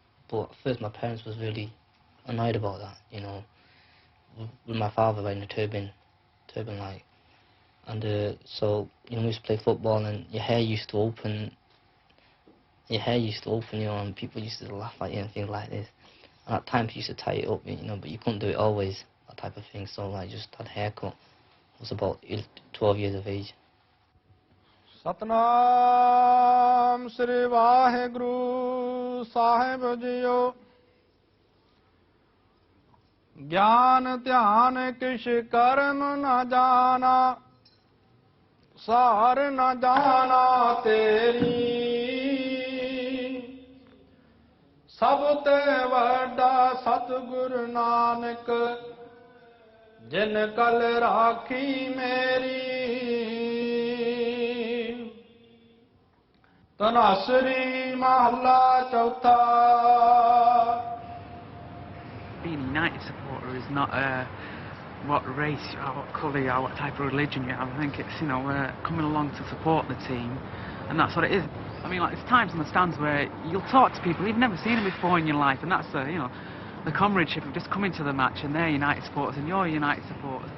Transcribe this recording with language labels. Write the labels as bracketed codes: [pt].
[en] But at first my parents was really annoyed about that, you know, with my father wearing a turban like. And so, you know, we used to play football and your hair used to open, you know, and people used to laugh at you and things like this. And at times you used to tie it up, you know, but you couldn't do it always, that type of thing. So I just had a haircut. I was about 12 years of age. [pa] Satnam Sri Waheguru Sahib JIO ਗਿਆਨ ਧਿਆਨ ਕਿਛ ਕਰਮ ਨ ਜਾਣਾ ਸਾਰ ਨ ਜਾਣਾ ਤੇਰੀ ਸਭ ਤੇ ਵੱਡਾ ਸਤਿਗੁਰ ਨਾਨਕ ਜਿਨ ਕਲ ਰਾਖੀ ਮੇਰੀ ਤਨਾਸਰੀ ਮਹੱਲਾ ਚੌਥਾ. [en] Being a United supporter is not what race or what colour or what type of religion you have. I think it's, you know, coming along to support the team, and that's what it is. I mean, like, there's times in the stands where you'll talk to people you've never seen them before in your life, and that's you know, the comradeship of just coming to the match and they're United supporters and you're United supporters.